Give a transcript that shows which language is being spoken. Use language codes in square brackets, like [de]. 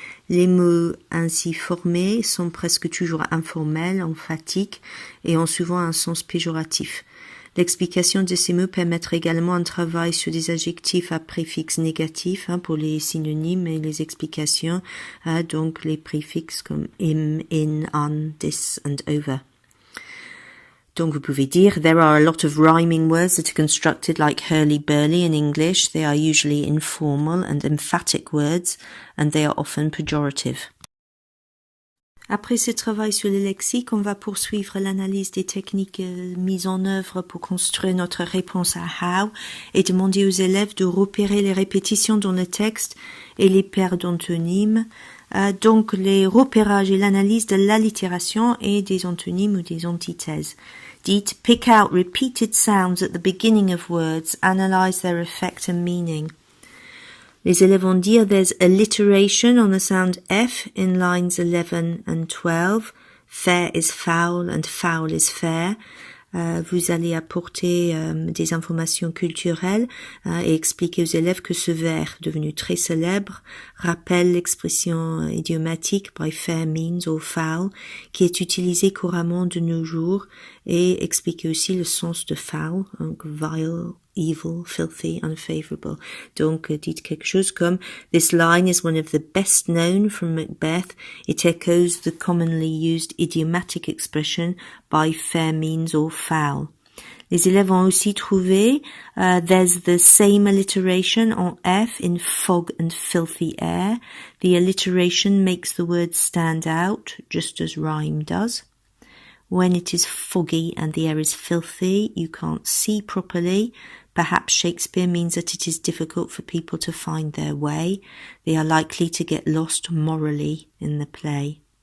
[fr] Les mots ainsi formés sont presque toujours informels, emphatiques et ont souvent un sens péjoratif. L'explication de ces mots permettra également un travail sur des adjectifs à préfixe négatif pour les synonymes et les explications, donc les préfixes comme in, on, this and over. Donc vous pouvez dire, [en] there are a lot of rhyming words that are constructed like hurly-burly in English. They are usually informal and emphatic words and they are often pejorative. [fr] Après ce travail sur le lexique, on va poursuivre l'analyse des techniques mises en œuvre pour construire notre réponse à how et demander aux élèves de repérer les répétitions dans le texte et les paires d'antonymes. Donc les repérages et l'analyse de l'allitération et des antonymes ou des antithèses. [en] Dites, pick out repeated sounds at the beginning of words, analyze their effect and meaning. [fr] Les élèves vont dire, [en] there's alliteration on the sound F in lines 11 and 12. Fair is foul and foul is fair. [fr] Vous allez apporter des informations culturelles et expliquer aux élèves que ce vers, devenu très célèbre, rappelle l'expression idiomatique [en] by fair means or foul, [fr] qui est utilisée couramment de nos jours, et expliquer aussi le sens de foul, donc [en] vile, evil, filthy, unfavorable. [fr] Donc, dites quelque chose comme [en] This line is one of the best known from Macbeth. It echoes the commonly used idiomatic expression by fair means or foul. [fr] Les élèves ont aussi trouvé [en] there's the same alliteration en F in fog and filthy air. The alliteration makes the word stand out, just as rhyme does. When it is foggy and the air is filthy, you can't see properly. Perhaps Shakespeare means that it is difficult for people to find their way. They are likely to get lost morally in the play.